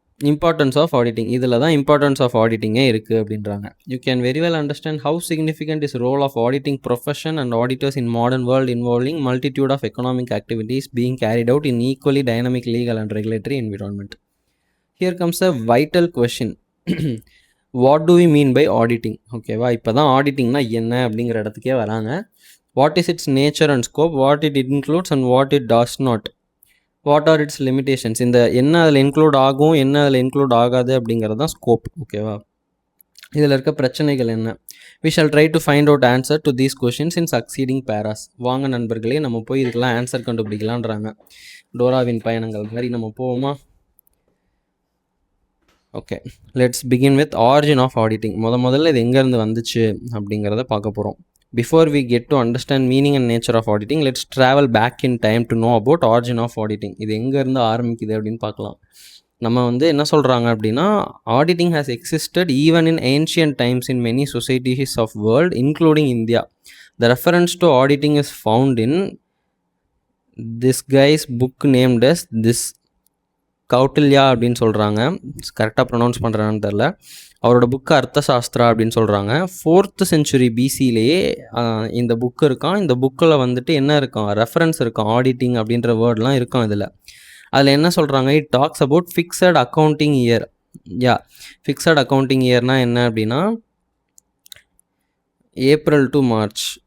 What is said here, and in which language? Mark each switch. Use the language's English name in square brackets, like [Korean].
[Tamil] Importance of auditing, இதில் தான் importance of ஆடிட்டிங்கே இருக்குது அப்படின்றாங்க. [English] You can very well understand how significant is role of auditing profession and auditors in modern world involving multitude of economic activities being carried out in equally dynamic legal and regulatory environment. Here comes a vital question. What do we mean by auditing? [Tamil] ஓகேவா? இப்போ தான் ஆடிட்டிங்னா என்ன அப்படிங்கிற இடத்துக்கே வராங்க. [English] What is its nature and scope? What it includes and what it does not? What are its limitations? [Tamil] இந்த என்ன அதில் இன்க்ளூட் ஆகும், என்ன அதில் இன்க்ளூட் ஆகாது அப்படிங்கிறது தான் ஸ்கோப். ஓகேவா? இதில் இருக்க பிரச்சனைகள் என்ன? [English] We shall try to find out answer to these questions in succeeding paras. [Tamil] வாங்க நண்பர்களே, நம்ம போய் இதுக்கெல்லாம் ஆன்சர் கண்டுபிடிக்கலான்றாங்க. டோராவின் பயணங்கள் மாதிரி நம்ம போவோமா? Okay, [English] Let's begin with origin of auditing. [Tamil] முதல்ல இது எங்கேருந்து வந்துச்சு அப்படிங்கிறத பார்க்க போகிறோம். [English] Before we get to understand meaning and nature of auditing, let's travel back in time to know about origin of auditing. [Tamil] இது எங்கேருந்து ஆரம்பிக்குது அப்படின்னு பார்க்கலாம். நம்ம வந்து என்ன சொல்கிறாங்க அப்படின்னா, [English] Auditing has existed even in ancient times in many societies of world including India. The reference to auditing is found in this guy's book named as this Kautilya [Tamil] அப்படின்னு சொல்கிறாங்க. கரெக்டாக ப்ரொனவுன்ஸ் பண்ணுறான்னு தெரில. அவரோட புக்கு அர்த்தசாஸ்திரா அப்படின்னு சொல்கிறாங்க. 4th century பிசிலேயே இந்த book இருக்கான். இந்த புக்கில் வந்துட்டு என்ன இருக்கான், ரெஃபரன்ஸ் இருக்கான், ஆடிட்டிங் அப்படின்ற வேர்ட்லாம் இருக்கான் இதில். அதில் என்ன சொல்கிறாங்க, [English] It talks about fixed accounting year. [Tamil] Fixed accounting இயர்னால் என்ன அப்படின்னா ஏப்ரல் டு மார்ச்.